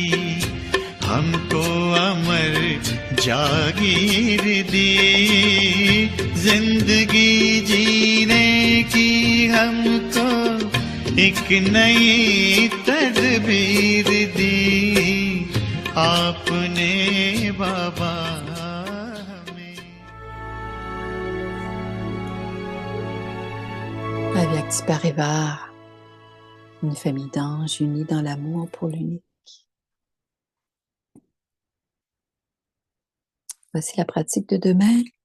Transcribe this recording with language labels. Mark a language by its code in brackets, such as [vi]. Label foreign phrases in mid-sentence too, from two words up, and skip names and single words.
[hi] हमको अमर जागीर दी, जिंदगी जीने की हमको एक नई तदबीर दी, आपने बाबा हमें। [fr] Avec Sparivar, une famille d'anges unis dans l'amour pour l'unique. Voici la pratique de demain.